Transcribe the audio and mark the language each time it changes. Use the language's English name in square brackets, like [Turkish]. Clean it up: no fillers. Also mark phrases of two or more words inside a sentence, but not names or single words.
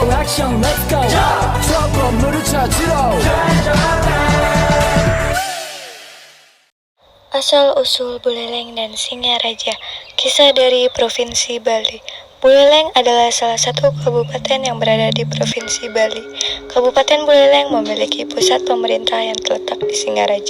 [Korean] 액션 [English] let's go [Korean] 저 건물을 찾으러 [Indonesian] Asal-usul Buleleng dan Singaraja. Kisah dari Provinsi Bali. Buleleng adalah salah satu kabupaten yang berada di Provinsi Bali. Kabupaten Buleleng memiliki pusat pemerintah yang terletak di Singaraja.